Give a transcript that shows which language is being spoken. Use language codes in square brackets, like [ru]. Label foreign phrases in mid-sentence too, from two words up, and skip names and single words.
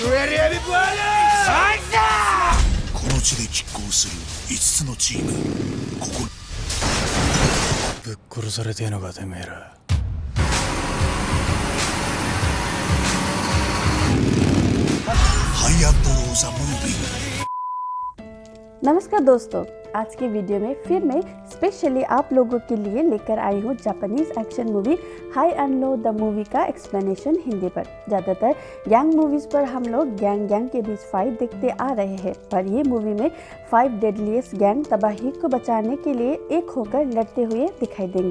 [ja] この地で拮抗する5つのチーム、ここぶっ殺されてえのかてめえら。ハイアンドローザムービー。 [hi] नमस्कार दोस्तों, आज की वीडियो में फिर मैं स्पेशली आप लोगों के लिए लेकर आई हूँ [en] Japanese action movie [hi] हाई एंड लो द मूवी का एक्सप्लेनेशन हिंदी पर। ज़्यादातर [en] gang movies [hi] पर हम लोग गैंग के बीच फाइट देखते आ रहे हैं, पर ये मूवी में 5 [en] deadliest gang [hi] तबाही को बचाने के लिए एक होकर लड़ते हुए दिखाई देंगे।